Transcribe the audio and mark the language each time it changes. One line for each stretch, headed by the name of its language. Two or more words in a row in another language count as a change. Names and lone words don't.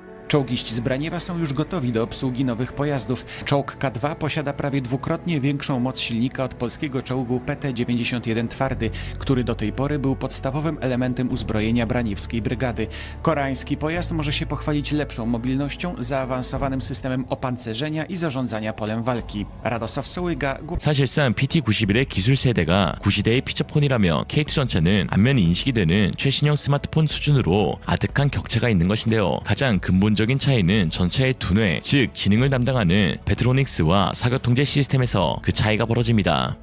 Polish: Czołgiści z Braniewa są już gotowi do obsługi nowych pojazdów. Czołg K2 posiada prawie dwukrotnie większą moc silnika od polskiego czołgu PT-91 Twardy, który do tej pory był podstawowym elementem uzbrojenia braniewskiej brygady. Koreański pojazd może się pochwalić lepszą mobilnością, zaawansowanym systemem opancerzenia i zarządzania polem walki. Radosław Sołyga,
Korean: 사실상 PT-91의 기술 세대가 구시대의 피처폰이라면 KT전차는 안면이 인식이 되는 최신형 스마트폰 수준으로 아득한 격차가 있는 것인데요. 가장 근본적인 차이는 전차의 두뇌, 즉 지능을 담당하는 베트로닉스와 사격통제 시스템에서 그 차이가 벌어집니다.